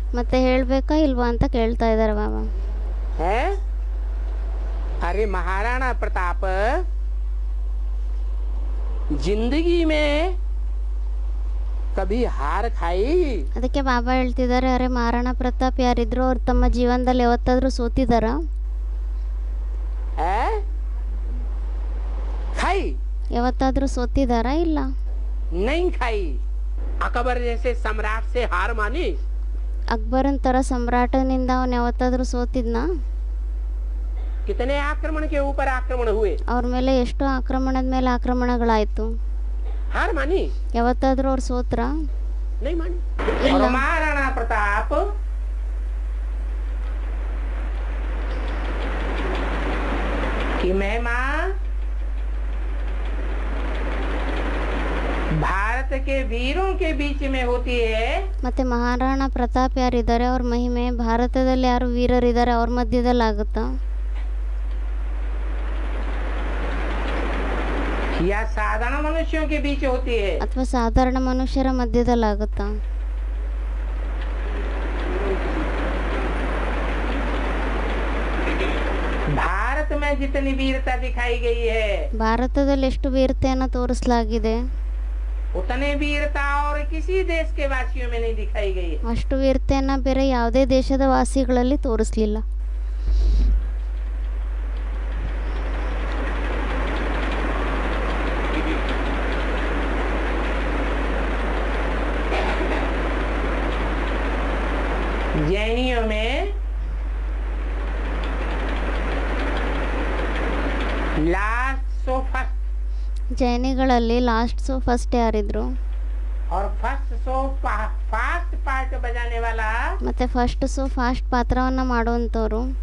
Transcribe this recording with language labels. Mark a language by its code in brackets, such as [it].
[kn] ಮತ್ತೆ ಹೇಳ್ಬೇಕಾ ಇಲ್ವಾ ಅಂತ ಕೇಳ್ತಾ ಇದ್ದಾರೆ ಬಾಬಾ. [hi] है? अरे महाराणा प्रताप जिंदगी में कभी हार खाई? [kn] ಅದಕ್ಕೆ ಬಾಬಾ ಹೇಳ್ತಿದ್ದಾರೆ ಅರೆ ಮಹಾರಾಣಾ ಪ್ರತಾಪ್ ಯಾರಿದ್ರು ಅವ್ರು ತಮ್ಮ ಜೀವನದಲ್ಲಿ ಯಾವತ್ತಾದ್ರೂ ಸೋತಿದಾರ? [hi] खाई? [kn] ಯಾವತ್ತಾದ್ರೂ ಸೋತಿದಾರಾ? ಇಲ್ಲ. [hi] नहीं खाई. अकबर जैसे सम्राट से हार मानी? [kn] ಅಕ್ಬರನ್ ತರ ಸಮ್ರಾಟನಿಂದ ಅವನು ಯಾವತ್ತಾದ್ರೂ ಸೋತಿದ್ನಾ? [hi] कितने आक्रमण के ऊपर आक्रमण हुए? [kn] ಅವ್ರ ಮೇಲೆ ಎಷ್ಟೋ ಆಕ್ರಮಣದ ಮೇಲೆ ಆಕ್ರಮಣಗಳಾಯ್ತು. [hi] हार मानी? [kn] ಯಾವತ್ತಾದ್ರೂ ಅವ್ರು ಸೋತ್ರ? [hi] नहीं मानी. [kn] ಇಲ್ಲ. [hi] और महाराणा प्रताप की महिमा भारत के वीरों के बीच में होती है. [kn] ಮತ್ತೆ ಮಹಾರಾಣಾ ಪ್ರತಾಪ್ ಯಾರಿದ್ದಾರೆ ಅವ್ರ ಮಹಿಮೆ ಭಾರತದಲ್ಲಿ ಯಾರು ವೀರರಿದ್ದಾರೆ ಅವ್ರ ಮಧ್ಯದಲ್ಲಿ ಆಗುತ್ತಾ? [hi] या साधारण मनुष्यों के बीच होती है? [kn] ಅಥವಾ ಸಾಧಾರಣ ಮನುಷ್ಯರ ಮಧ್ಯದಲ್ಲಿ ಆಗುತ್ತಾ? [hi] भारत में जितनी वीरता दिखाई गई है [kn] ಭಾರತದಲ್ಲಿ ಎಷ್ಟು ವೀರತೆಯನ್ನು ತೋರಿಸಲಾಗಿದೆ [hi] उतने वीरता और किसी देश के वासियों में नहीं दिखाई गई है. [kn] ಅಷ್ಟು ವೀರತೆಯನ್ನು ಬೇರೆ ಯಾವುದೇ ದೇಶದ ವಾಸಿಗಳಲ್ಲಿ ತೋರಿಸಲಿಲ್ಲ. [hi] जैनियों में लास्ट सो फर्स्ट [kn] ಜೈನಿಗಳಲ್ಲಿ ಲಾಸ್ಟ್ सो ಫಸ್ಟ್ ಯಾರಿದ್ರು? [hi] और फर्स्ट सो फास्ट पार्ट बजाने वाला [kn] ಮತ್ತೆ ಫಸ್ಟ್ सो ಫಾಸ್ಟ್ ಪಾತ್ರವನ್ನ ಮಾಡುವಂತವರು